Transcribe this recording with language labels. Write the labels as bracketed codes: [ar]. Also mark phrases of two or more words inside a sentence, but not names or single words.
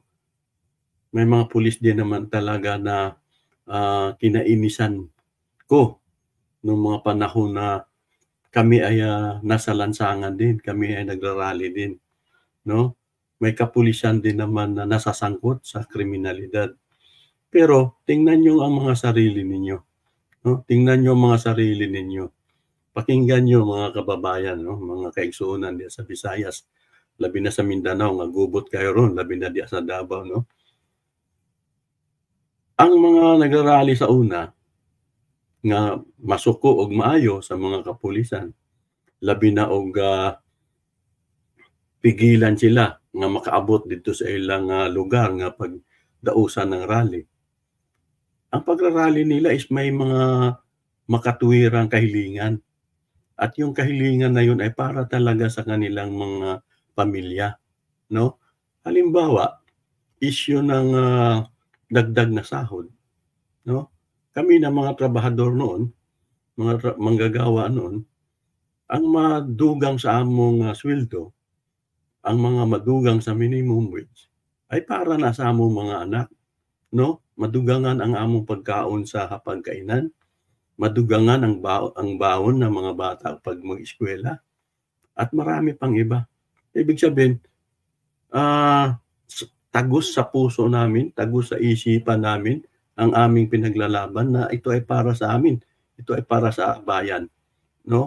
[tl] May mga pulis din naman talaga na kinainisan ko noong mga panahon na kami ay nasa lansangan din, kami ay nagrarally din, no? May kapulisan din naman na nasasangkot sa kriminalidad. Pero tingnan niyo ang mga sarili ninyo, no? Tingnan niyo ang mga sarili ninyo. Pakinggan niyo mga kababayan, no? [ceb] Mga kaigsuonan diya sa Visayas, labi na sa Mindanao, nga gubot kayo ron, labi na diya sa Davao, no? Ang mga nagrarally sa una nga masuko og maayo sa mga kapulisan, labi na og pigilan sila nga makaabot dito sa ilang lugar nga pagdausan ng rally. [tl] Ang pagrarally nila is may mga makatuwirang kahilingan. At yung kahilingan na yun ay para talaga sa kanilang mga pamilya, no? Halimbawa, issue ng dagdag na sahod, no? Kami na mga trabahador noon, mga manggagawa noon, [ceb] ang madugang sa among sweldo, ang mga madugang sa [en] minimum wage, [ceb] ay para na sa among mga anak, no? Madugangan ang among pagkaon sa hapagkainan, [tl] madugangan ang baon ng mga bata pag mag-eskwela, at marami pang iba. Ibig sabihin, tagos sa puso namin, tagos sa isipan namin ang aming pinaglalaban na ito ay para sa amin, ito ay para sa bayan, no?